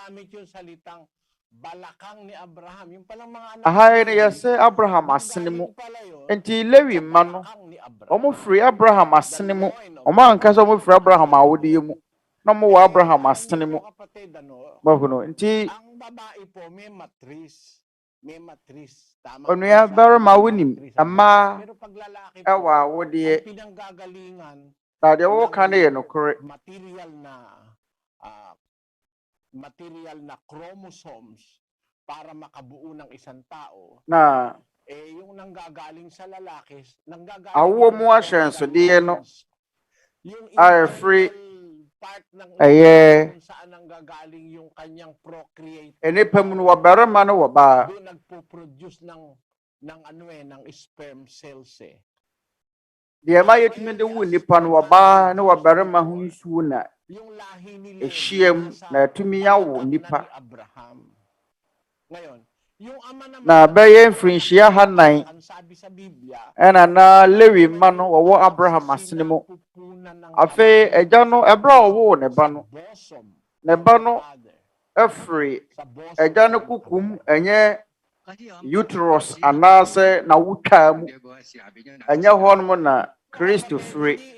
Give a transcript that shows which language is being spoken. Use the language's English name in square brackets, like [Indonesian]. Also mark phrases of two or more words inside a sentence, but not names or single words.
[Akan] Aha ne yɛsɛ Abraham asene mu nti Lewi mma no wɔn firi Abraham asene mu wɔn ankasa wɔn firi Abraham awodeɛ mu na mo wɔ Abraham asene mu bahuno nti Onuabarima wonim ama ɛwɔ awodeɛ na deɛ wɔka ne yɛ nokore [Filipino] material na chromosomes para makabuo ng isang tao na yung nanggagaling sa lalaki nanggagaling [Akan] awo mo ahyɛnsodeɛ no a free ɛyɛ [Filipino] saan nanggagaling yung kanyang procreate [Akan] enipa mu no wɔbarima no wɔ baa [Filipino] doon nagpo-produce ng ng [English] sperm cells [Akan] deɛ ma yɛtumi de wo nipa no wɔ baa ne wɔbarima ho nsuo na ehyiam na atumi yawo nipa na bɛyɛ mfirinhyia hanan ɛna na Lewi mma no wɔwɔ Abraham asene mu afei agya no ɛberɛ a ɔwoo ne ba no ɛfiri agya no kukum ɛnyɛ uterus anaasɛ na wotwaa mu ɛnyɛ hɔnom na Kristo firi